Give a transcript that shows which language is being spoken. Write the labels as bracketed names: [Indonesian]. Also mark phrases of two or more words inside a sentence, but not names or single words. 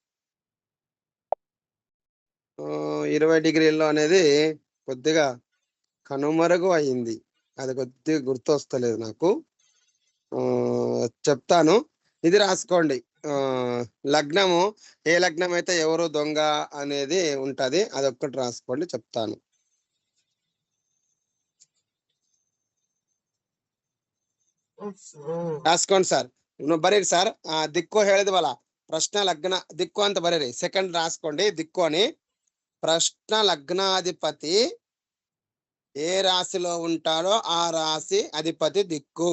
[Telugu] 20 డిగ్రీల్లో అనేది కొద్దిగా కనుమరుగు అయింది. అది కొద్దిగా గుర్తు వస్తలేదు నాకు. చెప్తాను, ఇది రాసుకోండి. లగ్నము ఏ లగ్నం అయితే ఎవరు దొంగ అనేది ఉంటది, అదొక్కటి రాసుకోండి, చెప్తాను. [Kannada] ರಾಸ್ಕೊಂಡ್ ಸರ್ ಬರೀರಿ ಸರ್. ದಿಕ್ಕು ಹೇಳಿದ್ವಲ್ಲ, ಪ್ರಶ್ನ ಲಗ್ನ ದಿಕ್ಕು ಅಂತ ಬರೀರಿ. [Telugu] సెకండ్ రాస్కొండి దిక్కు అని. ప్రశ్న లగ్నాధిపతి ఏ రాశిలో ఉంటాడో ఆ రాశి అధిపతి దిక్కు.